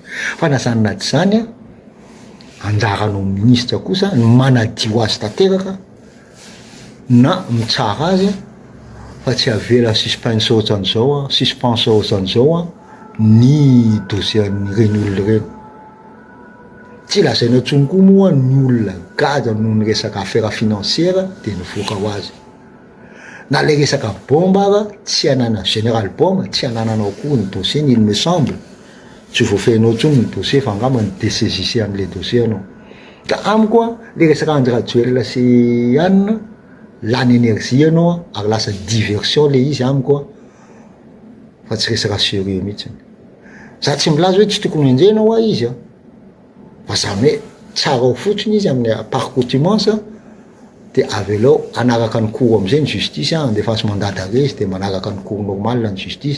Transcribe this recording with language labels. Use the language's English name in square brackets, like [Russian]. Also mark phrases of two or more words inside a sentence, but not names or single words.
[Malagasy] Fa nasanina tsy zany anjaranao ministre kosa ny manadio azy tanteraka na mitsara azy fa tsy avela suspense ohatran'izao ny dossier reny olona reny. Tsy lazaina tsony koa moa ny olona gaga noho ny resaka [French] affaire financière [Malagasy] de nivoaka ho azy. Na le resaka bomba ara tsy anana général bomba tsy anananao koa ny dossier [French] il me semble [Malagasy] tsy voafehinao tsony ny dossier fa angamba ny désaisissé am'le dossier anao. Ka amiko le resaka Andry Rajoelina sy anina lany énergie anao ary lasa diversion le izy amiko fa tsy resaka sérieux mihitsy. Za tsy milaza hoe tsy tokony enjenao izy fa zany hoe tsara ho fotsiny izy amin'ny [French] par contumace [Malagasy] de avelao anaraka ny cours am'izay ny justice andefaso [French] mandat d'arrêt [Malagasy] izy de manaraka ny [French] cours normal [Malagasy] ny justice.